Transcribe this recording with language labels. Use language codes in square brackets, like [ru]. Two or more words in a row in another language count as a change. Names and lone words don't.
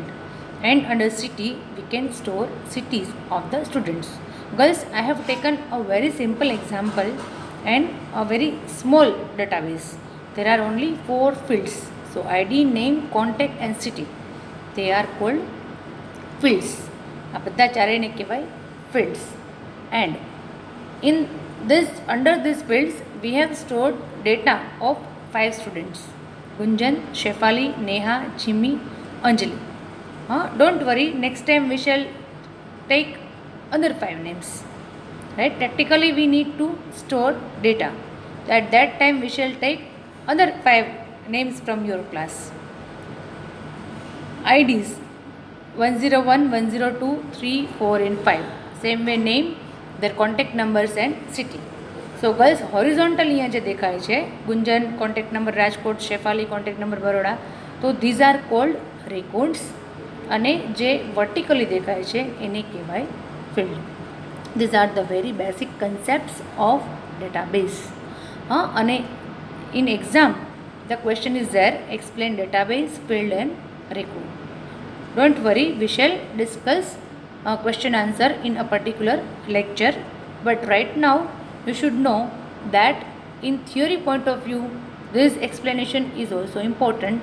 [en] And under city we can store cities of the students. Girls, I have taken a very simple example and a very small database. There are only 4 fields. So ID, name, contact and city. They are called fields. [gu] આ બધા ચારેયને કહેવાય fields. [en] And in this, under these fields we have stored data of 5 students. Gunjan, Shefali, Neha, Jimmy, Anjali. Don't worry, next time we shall take other 5 names. Right? Practically we need to store data. At that time we shall take other 5 names from your class. IDs 101, 102, 3, 4 and 5. Same way name, their contact numbers and city. So girls, horizontal [gu] અહીંયા જે દેખાય છે [en] ગુંજન contact number રાજકોટ, શેફાલી contact number બરોડા. [gu] તો [en] these are called records [gu] અને જે vertically દેખાય છે એને કહેવાય field. [en] These are the very basic concepts of database. અને in exam the question is there, explain database, field and record. Don't worry, we shall discuss question answer in a particular lecture, but right now you should know that in theory point of view this explanation is also important.